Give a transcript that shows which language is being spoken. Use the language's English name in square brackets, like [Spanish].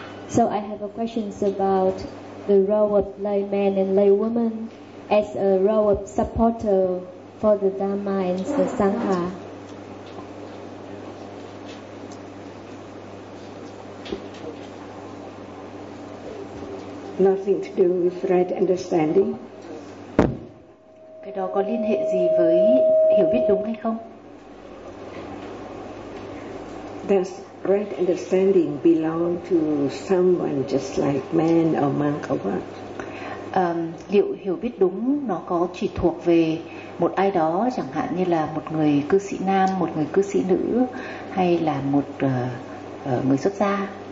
[English] So I have a questions about the role of lay man and lay woman as a role of supporter for the Dhamma and the Sangha. Nothing to do with right understanding. [Vietnamese] Cái đó có liên hệ gì với hiểu biết đúng hay không? [English] Does right understanding belong to someone just like man or monk or what? [Vietnamese] Liệu hiểu biết đúng nó có chỉ thuộc về một ai đó, chẳng hạn như là một người cư sĩ nam, một người cư sĩ nữ, hay là một người xuất gia?